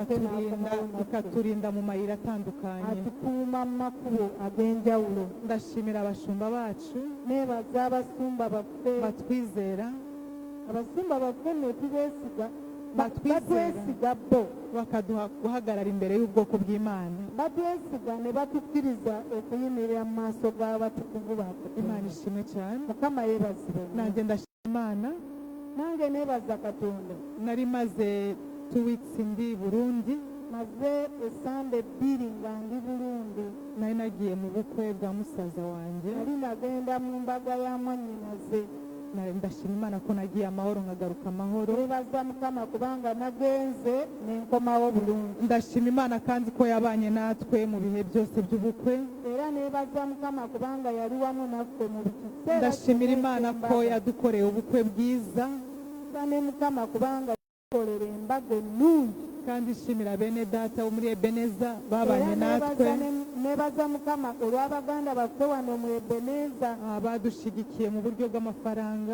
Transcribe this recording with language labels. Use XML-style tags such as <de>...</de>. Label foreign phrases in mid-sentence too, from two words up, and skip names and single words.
<rw>ikaturinda mu mayira atandukanye</rw> <lg>atukuuma mu makubo ag'enjawulo ndashimira</lg> <rw>abashumba bacu</rw> <lg>nebaza abasumba baffe</lg> <rw>batwizera</rw> <lg>abasumba baffe netubeesiga batwesiga bo</lg> <rw>bakaduha guhagarara imbere y'ubwoko bw'Imana</rw> <lg>batwesiga ne batukkiriza okuyimirira mu maaso g'abatukuvu baffe</lg> <rw>Imana ishimwe cyane</rw> <lg>mukama yeebazibwe</lg> <rw>nanjye ndashima Imana</rw> <lg>nange neebaza Katonda</lg> <rw>nari maze 2 weeks ndi Burundi</rw> <lg>maze esande 2 nga ndi Burundi</lg> <rw>nari nagiye mu bukwe bwa musaza wanjye</rw> <lg>nari nagenda mu mbaga ya mwannyinaze</lg> <rw>ndashima Imana ko nagiye amahoro nkagaruka amahoro.</rw> <lg>Twebaza Mukama kubanga nagenze nenkomawo bulungi.</lg> <rw>Ndashima Imana kandi ko yabanye natwe mu bihe byose by'ubukwe.</rw> <lg>Era nebaza Mukama kubanga yali wamu naffe mu biseera.</lg> <rw>Ndashimira Imana ko yadukoreye ubukwe bwiza.</rw> <lg>Ne Mukama kubanga yadukorera embaga ennungi.</lg> <rw>Kandi nshimira bene data bo muri Ebeneza babanye natwe.</rw> <lg>Nebaza Mukama olw'abaganda baffe wano mu Ebeneza</lg> <rw>badushigikiye mu buryo bw'amafaranga.</rw>